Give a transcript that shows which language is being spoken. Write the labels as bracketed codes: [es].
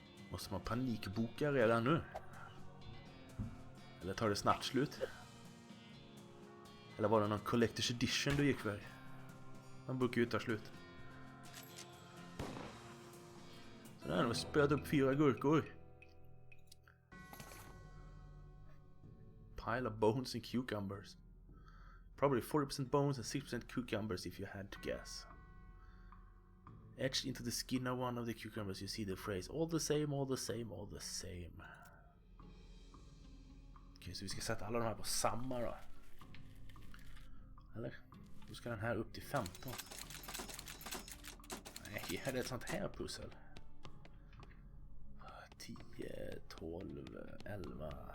[sv] Måste man panikboka redan nu? Eller tar det snabbt slut? Eller var det någon Collector's Edition du gick för? Man brukar ju ta slut. Så där har vi spöat upp 4 gurkor. [en] Pile of bones and cucumbers. Probably 40% bones and 6% cucumbers if you had to guess. Etched into the skin of one of the cucumbers you see the phrase all the same, all the same, all the same. [sv] Okej, så vi ska sätta alla de här på samma då. Eller? Då ska den här upp till 15. Nej, är det ett sånt här pussel? 10, 12, 11...